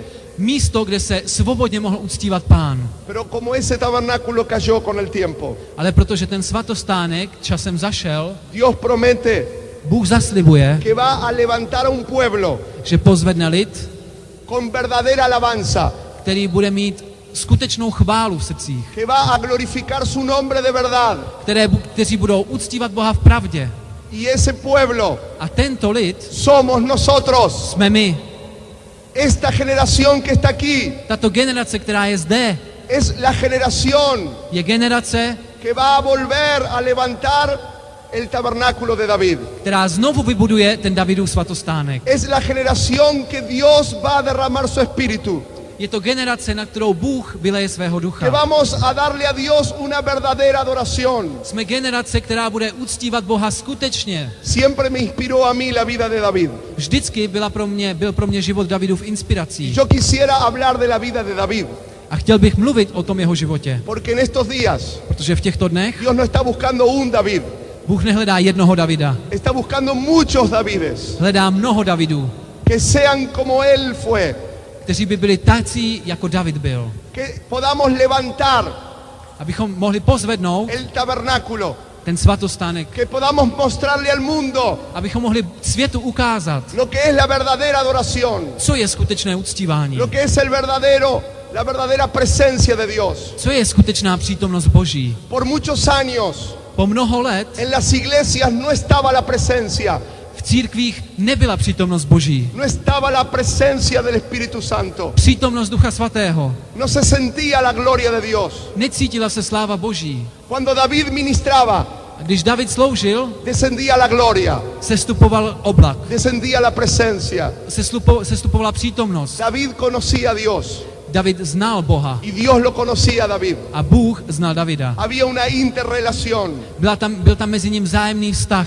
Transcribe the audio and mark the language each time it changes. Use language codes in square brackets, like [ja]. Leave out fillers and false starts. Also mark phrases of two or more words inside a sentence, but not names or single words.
[cs] místo, kde se svobodně mohl uctívat Pán. [es] Pero como ese tabernáculo cayó con el tiempo, [cs] Ale protože ten svatostánek časem zašel, [es] Dios promete [cs] Bůh zaslibuje, [es] que va a levantar a un pueblo [cs] že pozvedne lid, [es] con verdadera alabanza, [cs] který bude mít skutečnou chválu v srdcích, [es] que va a glorificar su nombre de verdad. [cs] kteří budou uctívat Boha v pravdě. [es] Y ese pueblo [cs] A tento lid [es] somos nosotros, [cs] jsme my. [es] esta generación que está aquí. [cs] Tato generace, která je zde, [es] Es la generación [cs] je generace, [es] que va a volver a levantar el tabernáculo de David. [cs] která znovu vybuduje ten Davidův svatostánek. [es] Es la generación que Dios va a derramar su espíritu. [cs] Je to generace, na kterou Bůh vyleje svého [es] Que [cs] ducha. [es] vamos a darle a Dios una verdadera adoración. [cs] Jsme generace, která bude uctívat Boha skutečně. [es] Siempre me inspiró a mí la vida de David. [cs] Vždycky byl pro mě život Davidův inspirací. [es] Yo quisiera hablar de la vida de David, [cs] A chtěl bych mluvit o tom jeho životě. [es] porque en estos días [cs] Protože v těchto dnech [es] Dios no está buscando un David, [cs] Bůh nehledá jednoho Davida. [es] está buscando muchos Davides, [cs] Hledá mnoho Davidů, [es] que sean como él fue, [cs] kteří by byli tací, jako David byl. [es] que podamos levantar [cs] Abychom mohli pozvednout [es] el tabernáculo, [cs] ten svatostánek. [es] que podamos mostrarle al mundo [cs] Abychom mohli světu ukázat, [es] lo que es la verdadera adoración, [cs] co je skutečné uctívání. [es] lo que es la verdadera presencia de Dios. [cs] Co je skutečná přítomnost Boží. [es] Por muchos años [cs] Po mnoho let [es] en las iglesias no estaba la presencia, [cs] v církvích nebyla přítomnost Boží. [es] no estaba la presencia del Espíritu Santo, [cs] Přítomnost Ducha Svatého. [es] no se sentía la gloria de Dios. [cs] Necítila se sláva Boží. [es] Cuando David ministraba, [cs] A když David sloužil, [es] descendía la gloria, [cs] sestupoval oblak. [es] descendía la presencia. [cs] Sestupovala přítomnost. [es] David conocía a Dios [cs] David znal Boha [es] y Dios lo conocía a David. [cs] a Bůh znal Davida. [es] Había una interrelación. [cs] Byl tam mezi ním vzájemný vztah.